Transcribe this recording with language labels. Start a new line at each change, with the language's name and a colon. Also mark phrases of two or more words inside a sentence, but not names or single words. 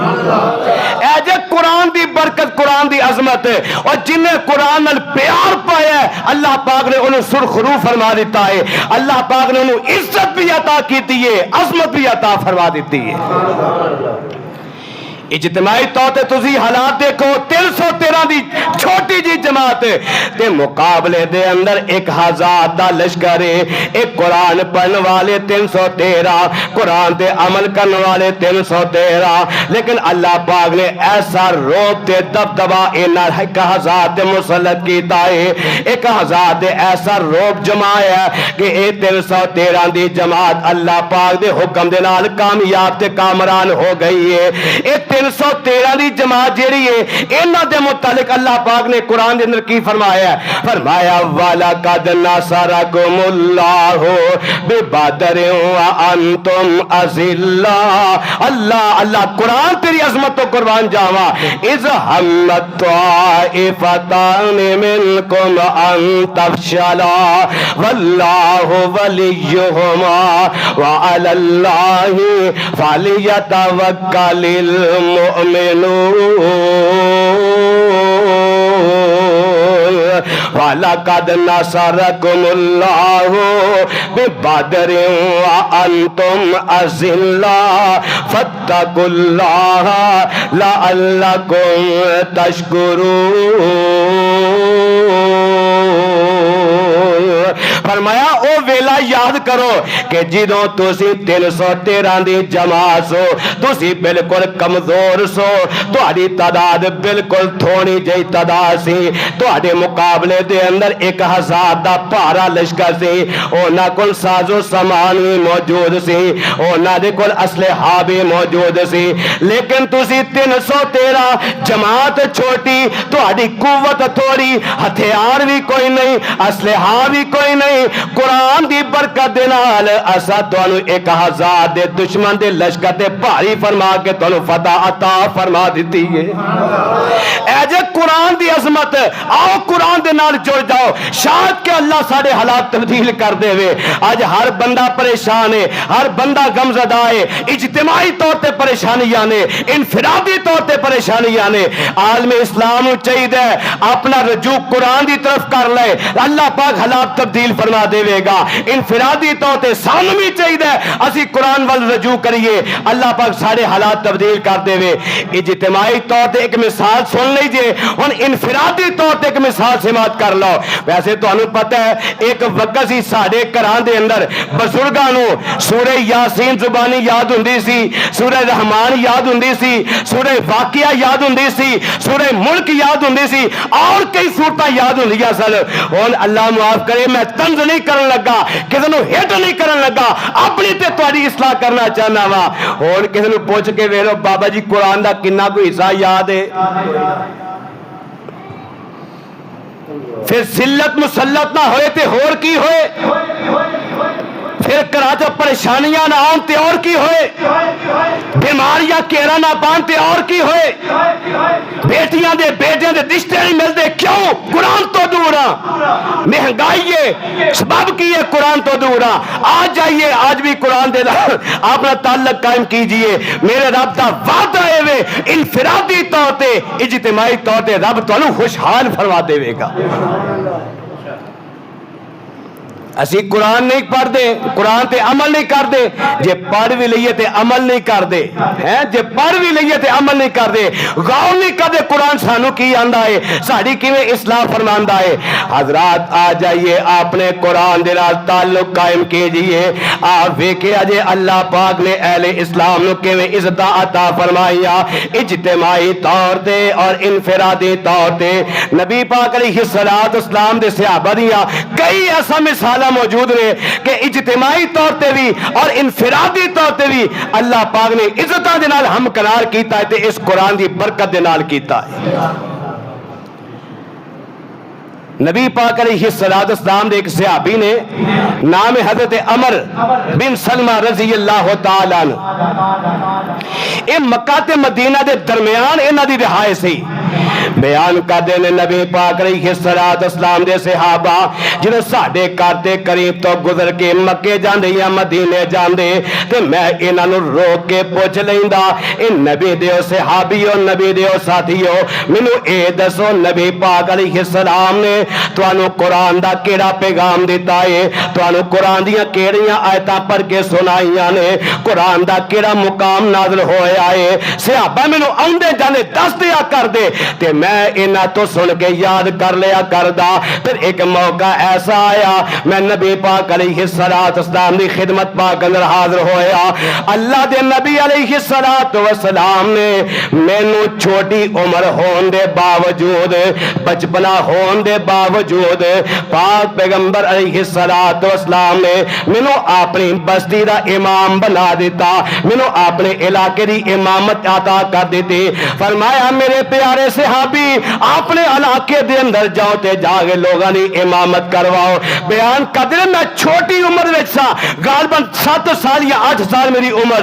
Punjabi: اے جے قرآن دی برکت قرآن دی عظمت اور جن نے قرآن نال پیار پایا ہے اللہ پاک نے انہوں سرخرو فرما دیتا ہے اللہ پاک نے انہوں عزت بھی عطا کیتی ہے عظمت بھی عطا فرما دیتی ہے اجتماعی طور تے تسی حالات دیکھو 313 دی چھوٹی جی جماعت تے مقابلے دے اندر 1000 دا لشکر ہے. ایک قرآن پڑھن والے 313, قرآن تے عمل کرنے والے 313, لیکن اللہ پاک نے ایسا روب تے دبدبا اینا 1000 تے مسلط کیتا ہے. 1000 دے ایسا روب جمایا کہ اے 313 دی جماعت اللہ پاک دے حکم دے نال کامیاب تے کامران ہو گئی ہے. اے 313 دی جماعت جیڑی ہے انہاں دے متعلق اللہ پاک نے قرآن دے اندر کی فرمایا ہے؟
Arabic: فرمایا وَلَقَدْ نَصَرَكُمُ اللَّهُ بِبَدْرٍ وَأَنْتُمْ أَذِلَّةٌ.
Punjabi: اللہ قرآن تیری عظمت تو قربان جاوا.
Arabic: اِذْ هَمَّتْ طَائِفَتَانِ مِنْكُمْ أَنْ تَفْشَلَا وَاللَّهُ وَلِيُّهُمَا وَعَلَى اللَّهِ فَلْيَتَوَكَّلِ الْمُؤْمِنُونَ. وَلَقَدْ نَصَرَكُمُ اللَّهُ بِبَدْرٍ وَأَنْتُمْ أَذِلَّةٌ فَاتَّقُوا اللَّهَ لَعَلَّكُمْ تَشْكُرُونَ.
Punjabi: فرمایا او ویلا یاد کرو کہ جدوں تسی 313 دی جماعت سو, تسی بالکل کمزور سو, تہاڈی تعداد بالکل تھوڑی جئی تعداد سی. تہاڈے مقابلے دے اندر 1000 دا بھارا لشکر سی. انہاں کول ساز و سامان بھی موجود سی, انہاں دے کول اسلحہ بھی موجود سی, لیکن تسی 313 جماعت چھوٹی, تہاڈی قوت تھوڑی, ہتھیار بھی کوئی نہیں, اسلحہ بھی کوئی نہیں. قرآن دی برکت دے نال اسا تانوں 1000 دے دشمن دے لشکر تے بھاری فرما کے تانوں فتح عطا فرما دتی ہے. اے جے قرآن دی عظمت, آؤ قرآن دے نال جڑ جاؤ, شاید کہ اللہ سارے حالات تبدیل کر دے وے. آج ہر بندہ پریشان ہے, ہر بندہ غمزدہ ہے, اجتماعی طور تے پریشانیاں نے, انفرادی طور تے پریشانیاں نے. عالم اسلام نو چاہیے اپنا رجوع قرآن دی طرف کر لے, اللہ پاک حالات تبدیل فرما دے گا. انفرادی طور تے سانوں بھی چاہیے اسی قرآن وال رجوع کریے, اللہ پاک سارے حالات تبدیل کر دے وے. اجتماعی طور تے ایک مثال سن لیجئے, ہن انفرادی طور تے ایک مثال سماعت کر لو. ویسے تانوں پتہ ہے ایک وقت سی ساڈے گھراں دے اندر بزرگاں نو سورہ یاسین زبانی یاد ہوندی سی, سورہ رحمان یاد ہوندی سی, سورہ واقعہ یاد ہوندی سی, سورہ ملک یاد ہوندی سی, اور کئی سورتاں یاد ہوندیاں سن. ہن اللہ معاف کرے میں طنز نہیں کرن لگا, کسی نو ہٹ نہیں کرن لگا, اپنی تے تہاڈی اصلاح کرنا چاہنا وا. ہن کسی نو پوچھ کے ویکھ لو بابا جی قرآن دا کنا کوئی حصہ یاد ہے؟ پھر ذلت مسلط نہ ہوئے تے ہور کی ہوئے, پھر کراچو پریشانیاں نہ آن تے اور کی ہوئے, بیماریاں کیرا نہ پان تے اور کی ہوئے, بیٹیاں دے بیٹیاں دے
Urdu: رشتے نہیں ملتے
Punjabi: کیوں؟ قرآن تو دور ہاں. مہنگائی ہے سبب کی ہے قرآن تو دور ہاں. آج جائیے آج بھی قرآن دے اپنا تعلق قائم کیجئے. میرے رب دا وعدہ ہے وے انفرادی طور تے اجتماعی طور تے رب تانوں خوشحال فرما دے گا. اسی قرآن نہیں پڑھ دے, قرآن تے عمل نہیں کر دے, جے پڑھ بھی لئیے تے عمل نہیں کر دے, جے پڑھ بھی لئیے تے عمل نہیں کر دے, غور نہیں کر دے قرآن سانو کی آندا ہے, ساڑی کیویں اصلاح فرماندا ہے. حضرات آ جائیے اپنے قرآن دے نال تعلق قائم کیجئے. آپ ویکھے اجے اللہ پاک نے اہل اسلام نو کیویں عزت عطا فرمایا, اجتماعی طور تے اور انفرادی طور تے. نبی پاک
Arabic: علیہ الصلوۃ والسلام
Punjabi: دے صحابہ دیاں کئی ایسا مثال موجود نے کہ اجتماعی طور تے بھی اور انفرادی طور تے بھی اللہ پاک نے عزتاں دے نال ہم قرار کیتا ہے تے اس قرآن دی برکت دے نال کیتا ہے. نبی پاک
Arabic: علیہ السلام
Punjabi: دے ایک صحابی نے نام حضرت عمر بن سلمہ
Arabic: رضی اللہ تعالی عنہ,
Punjabi: اے مکہ تے مدینہ دے درمیان انہاں دی رہائش سی.
Urdu: بیان کرتے ہیں
Punjabi: نبی پاک
Arabic: علیہ السلام
Punjabi: دے صحابہ جنہوں ساڈے گھر دے قریب تو گزر کے مکے جاندے یا مدینے جاندے تے میں انہاں نوں روک کے پوچھ لیندا اے نبی دیو صحابیو نبی دیو ساتھیو مینوں اے دسو نبی پاک
Arabic: علیہ السلام
Punjabi: نے تانوں قرآن دا کیڑا پیغام دیتا ہے تانوں قرآن دیاں کیڑیاں آیتاں پڑھ کے سنائیاں نے قرآن دا کیڑا مقام نازل ہویا ہے صحابہ مینوں آندے جاندے دس دیا کر دے تے میں انہاں تو سن کے یاد کر لیا کردا پھر ایک موقع ایسا آیا میں نبی پاک
Arabic: علیہ السلام
Punjabi: دی خدمت پاک اندر حاضر ہویا اللہ دے نبی علیہ السلام نے مینوں چھوٹی عمر ہون دے باوجود بچپنا ہون دے باوجود پاک پیغمبر
Arabic: علیہ السلام
Punjabi: نے مینوں اپنی بستی دا امام بنا دیتا مینوں اپنے علاقے دی امامت عطا کر دیتی فرمایا میرے پیارے صحابی اپنے علاقے دے اندر جاؤ تے جا کے لوگاں دی امامت کرواؤ بیان قدر میں چھوٹی عمر وچ سا غالباً 7 سال یا 8 سال میری عمر